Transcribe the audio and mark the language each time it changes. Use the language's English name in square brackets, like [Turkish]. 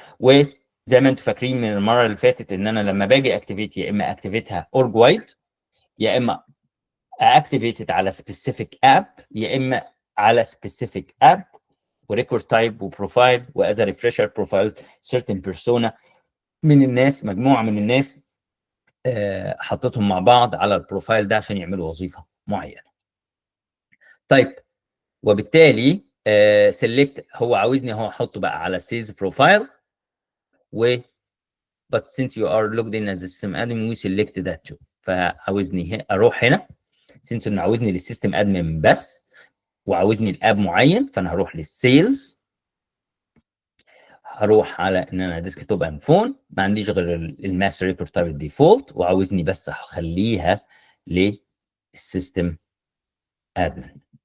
[Arabic] وزي ما انتم فاكرين من المره اللي فاتت ان انا لما باجي اكتيفيت يا اما اكتيفيتها اورج وايد يا اما اكتيفيتد على سبيسيفيك اب يا اما على سبيسيفيك اب وريكورد تايب وبروفايل واز ريفرشر بروفايل سيرتن بيرسونا من الناس مجموعه من الناس حطيتهم مع بعض على البروفايل ده عشان يعملوا وظيفه معينه. طيب وبالتالي سيلكت هو عاوزني هو احطه بقى على سيلز بروفايل و [English] but since you are logged in as a system admin we select that too. [Arabic] فعاوزني اروح هنا since انه عاوزني للسيستم ادمن بس وعاوزني الاب معين فانا هروح للسيلز. هروح على ان انا ديسكتوب اند فون ما عنديش غير الماستر ريكورد تايب الديفولت وعاوزني بس اخليها للسيستم ادمن